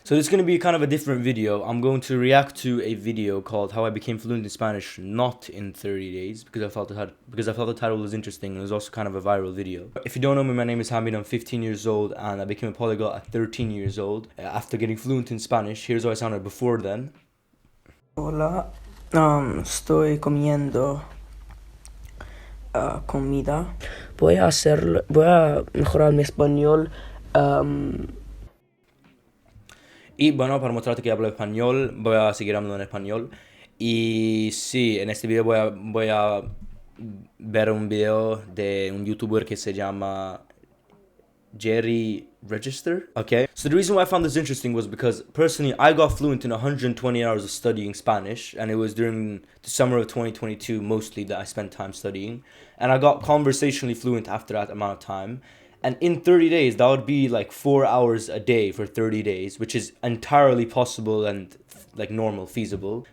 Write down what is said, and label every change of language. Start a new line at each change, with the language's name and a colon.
English: So this is going to be kind of a different video. I'm going to react to a video called How I Became Fluent in Spanish Not in 30 Days because I thought the title was interesting and it was also kind of a viral video. If you don't know me, my name is Hamid. I'm 15 years old and I became a polyglot at 13 years old after getting fluent in Spanish. Here's how I sounded before then.
Spanish: Hola, estoy comiendo comida. Voy a mejorar mi español. Y bueno, para mostrarte que hablo español, voy a seguir hablando en español. Y sí, en este video voy a ver un video de un youtuber que se llama Jerry Register.
English: Okay, so the reason why I found this interesting was because personally I got fluent in 120 hours of studying Spanish, and it was during the summer of 2022 mostly that I spent time studying, and I got conversationally fluent after that amount of time. And in 30 days, that would be like 4 hours a day for 30 days, which is entirely possible and like normal, feasible.